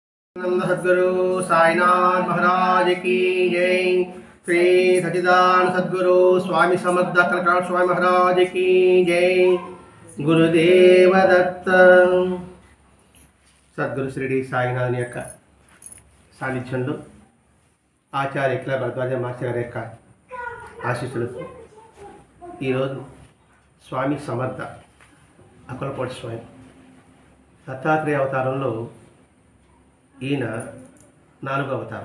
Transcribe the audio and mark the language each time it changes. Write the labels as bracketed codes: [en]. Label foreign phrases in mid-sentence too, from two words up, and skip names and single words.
[hi] सद्गुरु साईनाथ महाराज की जय। श्री सच्चिदानंद सद्गुरु स्वामी समर्थ कलकाल स्वामी महाराज की जय। [mr] गुरुदेव दत्त। [te] सद्गुरु श्री साईनाथ యొక్క సాన్నిధ్యంలో ఆచార్య ఎక్లా భరద్వాజ మాస్టర్ గారి యొక్క ఆశీస్సులతో ఈరోజు స్వామి సమర్థ అక్కలకోట స్వామి దత్తాత్రేయ అవతారంలో ఈయన 4వ అవతారం.